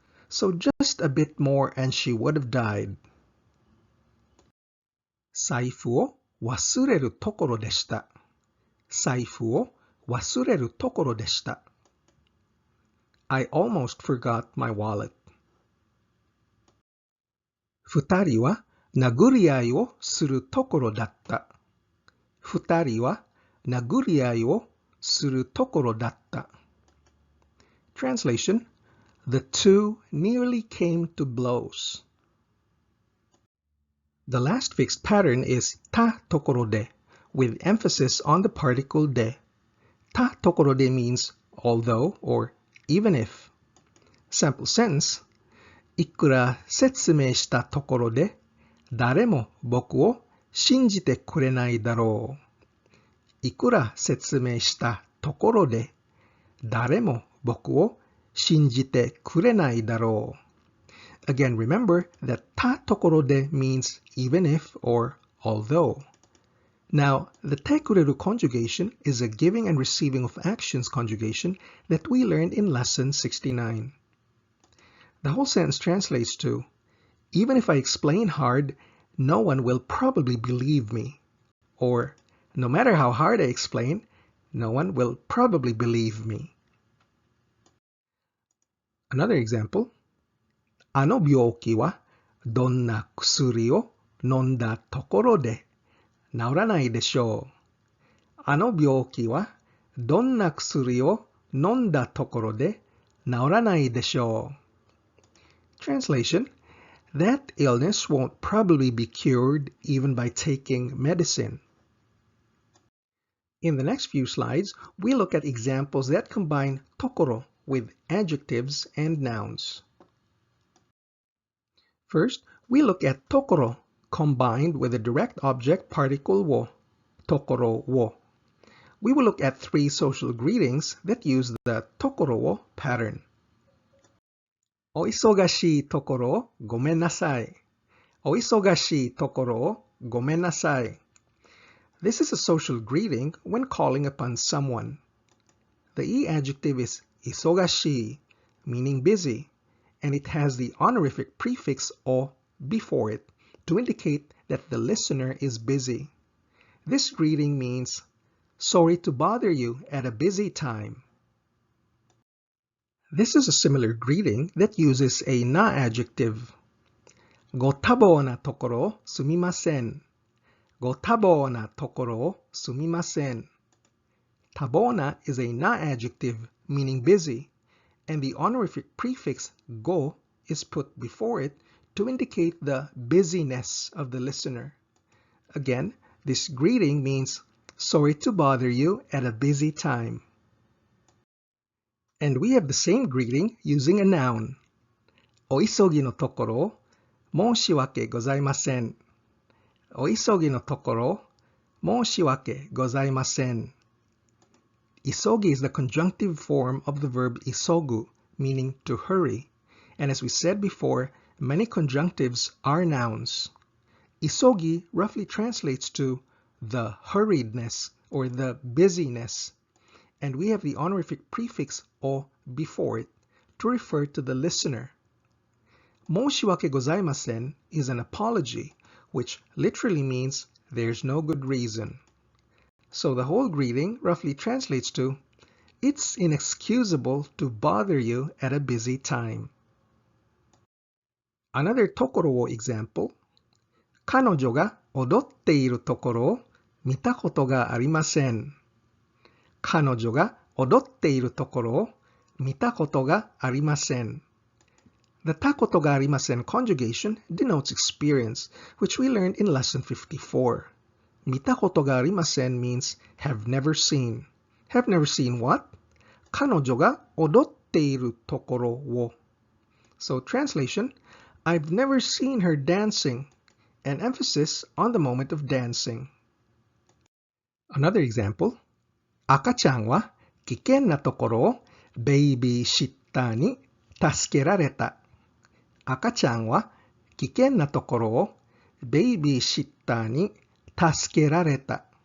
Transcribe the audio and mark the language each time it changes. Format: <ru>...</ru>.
<en>So just a bit more and she would have died.</en> <ja>財布を忘れるところでした。財布を忘れるところでした。</ja> <en>I almost forgot my wallet.</en> <ja>二人は殴り合いをするところだった。二人は殴り合いをするところだった。</ja> <en>Translation: The two nearly came to blows. The last fixed pattern is ta tokoro de, with emphasis on the particle de. Ta tokoro de means although or even if. Sample sentence:</en> <ja>いくら説明したところで誰も僕を信じてくれないだろう。いくら説明したところで誰も僕を信じてくれないだろう。</ja> <en>Again, remember that ta tokoro de means even if or although. Now, the tekoreru conjugation is a giving and receiving of actions conjugation that we learned in lesson 69. The whole sentence translates to, even if I explain hard, no one will probably believe me. Or, no matter how hard I explain, no one will probably believe me. Another example.</en> <ja>あの病気はどんな薬を飲んだところで治らないでしょう。あの病気はどんな薬を飲んだところで治らないでしょう。</ja> <en>Translation: That illness won't probably be cured even by taking medicine. In the next few slides, we look at examples that combine tokoro with adjectives and nouns. First, we look at tokoro combined with a direct object particle wo, TOKORO WO. We will look at three social greetings that use the TOKORO WO pattern.</en> <ja>お忙しいところをごめんなさい。お忙しいところをごめんなさい。</ja> <en>This is a social greeting when calling upon someone. The E adjective is 忙しい, meaning busy, and it has the honorific prefix o before it to indicate that the listener is busy. This greeting means, sorry to bother you at a busy time. This is a similar greeting that uses a na adjective.</en> <ja>ご多忙なところをすみません。ご多忙なところをすみません。</ja> <en>多忙な is a na adjective meaning busy, and the honorific prefix go is put before it to indicate the busyness of the listener. Again, this greeting means, sorry to bother you at a busy time. And we have the same greeting using a noun.</en> <ja>お急ぎのところを申し訳ございません。お急ぎのところを申し訳ございません。</ja> <en>Isogi is the conjunctive form of the verb isogu, meaning to hurry. And as we said before, many conjunctives are nouns. Isogi roughly translates to the hurriedness or the busyness. And we have the honorific prefix o before it to refer to the listener.</en> <ja>申し訳ございません</ja> <en>is an apology, which literally means there's no good reason. So the whole greeting roughly translates to, it's inexcusable to bother you at a busy time. Another Tokoro wo example.</en> <ja>彼女が踊っているところを見たことがありません。彼女が踊っているところを見たことがありません。</ja> <en>The たことがありません conjugation denotes experience, which we learned in lesson 54.</en> <ja>見たことがありません</ja> <en>means have never seen. Have never seen what?</en> <ja>彼女が踊っているところを.</ja> <en>So translation, I've never seen her dancing, an emphasis on the moment of dancing. Another example.</en> <ja>赤ちゃんは危険なところをベイビーシッターに助けられた。赤ちゃんは危険なところをベイビーシッターに助けられた。</ja>